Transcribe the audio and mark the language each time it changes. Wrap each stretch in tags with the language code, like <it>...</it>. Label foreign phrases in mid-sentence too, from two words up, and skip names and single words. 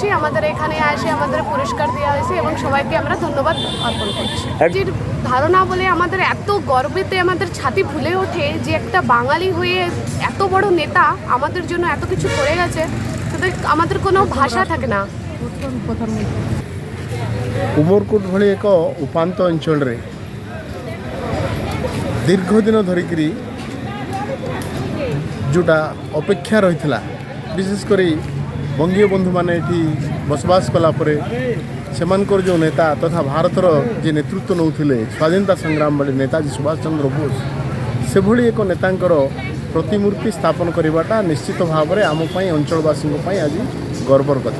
<bn>আমাদের এখানে আসে আমাদের পুরস্কার দেওয়া হয়েছে এবং সবাইকে আমরা ধন্যবাদ অর্পণ করছি। এর ধারণা বলে আমাদের এত গর্বিতে আমাদের ছাতি ফুলে ওঠে যে একটা বাঙালি হয়ে এত বড় নেতা আমাদের জন্য এত কিছু করে গেছে, তাদের আমাদের কোনো ভাষা থাকে না।</bn> <or>উমরকোট ভଳି ଏକ ଉପାନ୍ତ ଅଞ୍ଚଳରେ ଦୀର୍ଘ ଦିନ ଧରିକିରି ଯେଉଁଟା ଅପେକ୍ଷା ରହିଥିଲା, ବିଶେଷ କରି ବଙ୍ଗୀୟ ବନ୍ଧୁମାନେ ଏଠି ବସବାସ କଲା ପରେ ସେମାନଙ୍କର ଯେଉଁ ନେତା ତଥା ଭାରତର ଯେ ନେତୃତ୍ୱ ନେଉଥିଲେ ସ୍ୱାଧୀନତା ସଂଗ୍ରାମ ବେଳେ ନେତାଜୀ ସୁଭାଷ ଚନ୍ଦ୍ର ବୋଷ, ସେଭଳି ଏକ ନେତାଙ୍କର ପ୍ରତିମୂର୍ତ୍ତି ସ୍ଥାପନ କରିବାଟା ନିଶ୍ଚିତ ଭାବରେ ଆମ ପାଇଁ ଅଞ୍ଚଳବାସୀଙ୍କ ପାଇଁ ଆଜି ଗର୍ବର କଥା।</or>